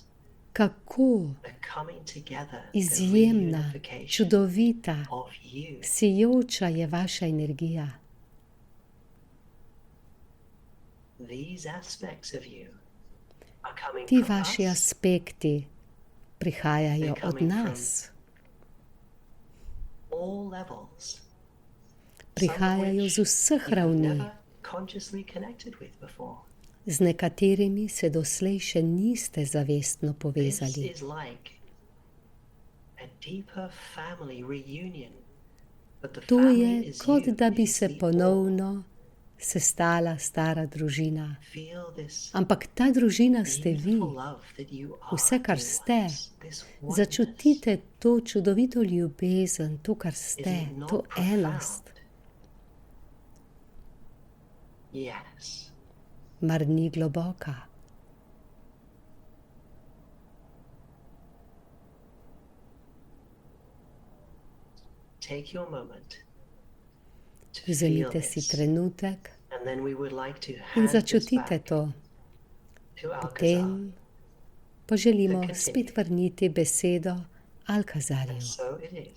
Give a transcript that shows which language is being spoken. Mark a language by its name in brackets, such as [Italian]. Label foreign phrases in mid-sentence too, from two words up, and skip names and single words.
[Slovenian] kako [English] The coming together, the [Slovenian] izjemna, [English] reunification [Slovenian] čudovita, [English] of you. [Slovenian] sijoča je vaša energija? [English] These aspects of you are coming [Slovenian] Ti [English] from [Slovenian] vaši [English] us. [Slovenian] aspekti prihajajo od nas, [English] All levels. [Slovenian] prihajajo z vseh [English] You've [Slovenian] ravni. [English] never consciously connected with before. [Slovenian] Z nekaterimi se doslej še niste zavestno [English] This [Slovenian] povezali. [English] is like a deeper family reunion. But the [Slovenian] To [English] family [Slovenian] je, [English] is [Slovenian] kot [English] you. [Slovenian] da [English] It [Slovenian] bi [English] is [Slovenian] se [English] the all. [Slovenian] ponovno sestala stara družina. [English] Feel this [Slovenian] Ampak ta družina ste vi. [English] beautiful love that you are, [Slovenian] Vse, kar [English] dear [Slovenian] ste. [English] ones. This oneness. [Slovenian] Začutite to čudovito ljubezen, to, kar [English] Is [Slovenian] ste, [English] it not [Slovenian] to [English] profound? [Slovenian] enost. [English] Yes. [Slovenian] Mar ni globoka? [English] Take your moment to feel [Slovenian] Vzemite si [English] this. [Slovenian] trenutek [English] And then we would like to [Slovenian] in [English] hand this [Slovenian] začutite [English] back [Slovenian] to. [English] to Alcazar. [Slovenian] Potem pa želimo spet vrniti besedo [English] And [Slovenian] Alcazarju, [English] so it is.